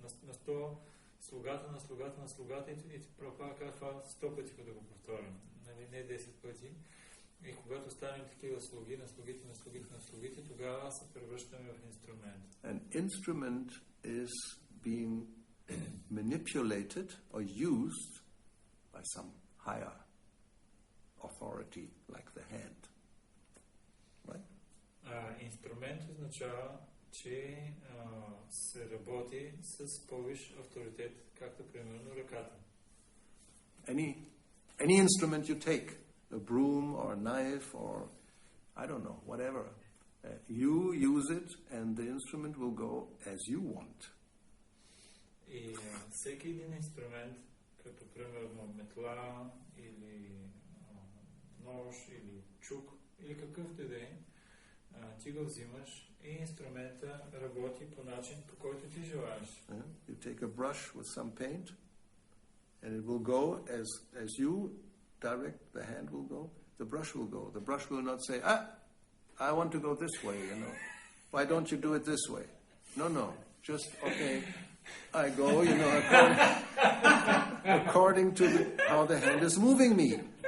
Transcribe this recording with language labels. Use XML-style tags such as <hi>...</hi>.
<bg>На 100 слугата на слугата на слугата и Прабхупада казва 100 пъти, като го повторим. Нали, не 10 пъти. И когато станем такива слуги на слугите, на слугите, на слугите, тогава се превръщаме в инструмент.</bg> <en>An instrument is being manipulated or used by some higher authority like the hand. Right?</en> <bg>Инструмент означава, че се работи с повиш авторитет, както примерно ръката.</bg> <en>Any instrument you take, a broom or a knife or I don't know, whatever, you use it and the instrument will go as you want.</en> <bg>И всеки един инструмент, като примерно метла или нож или чук или какъвто и да е, ти го взимаш и инструмента работи по начин, по който ти желаеш.</bg> <en>You take a brush with some paint and it will go as you direct, the hand will go, the brush will go. The brush will not say, I want to go this way, Why don't you do it this way? No. Just, okay, I go, according to how the hand is moving me.</en>